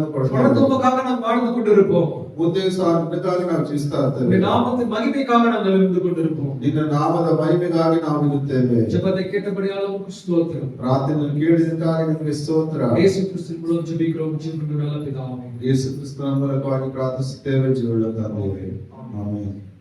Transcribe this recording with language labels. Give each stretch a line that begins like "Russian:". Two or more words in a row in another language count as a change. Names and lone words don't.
Tamil: தொடர்ந்து
Kannada: ಕೊಡ್ತೇವೆ.
Tamil: உமக்காக நாம் வாழ்ந்து கொண்டிருப்போம்.
Kannada: ಮುಂದೆಯೂ ಸಹ ನಿನಗಾಗಿ ನಾವು ಜೀವಿಸ್ತಾ
Tamil: உம்முடைய
Kannada: ಇರ್ತೇವೆ.
Tamil: நாமத்தின் மகிமைக்காக நாங்கள் இருந்து கொண்டிருப்போம்.
Kannada: ನಿನ್ನ ನಾಮದ ಮಹಿಮೆಗಾಗಿ ನಾವು ಇರುತ್ತೇವೆ.
Tamil: ஜெபத்தை கேட்டபடியால் உமக்கு ஸ்தோத்திரம்.
Kannada: ಪ್ರಾರ್ಥನೆ ಕೇಳಿದಕ್ಕಾಗಿ ನಿಮಗೆ ಸ್ತೋತ್ರ.
Tamil: இயேசு கிறிஸ்துவின் மூலம் ஜெபிக்கிறோம் ஜீவனுள்ள நல்ல பிதாவே.
Kannada: ಯೇಸು ಕ್ರಿಸ್ತನ ಮೂಲಕವಾಗಿ ಪ್ರಾರ್ಥಿಸುತ್ತೇವೆ, ಜೀವವುಳ್ಳ ತಂದೆಯೇ. ಆಮೆನ್.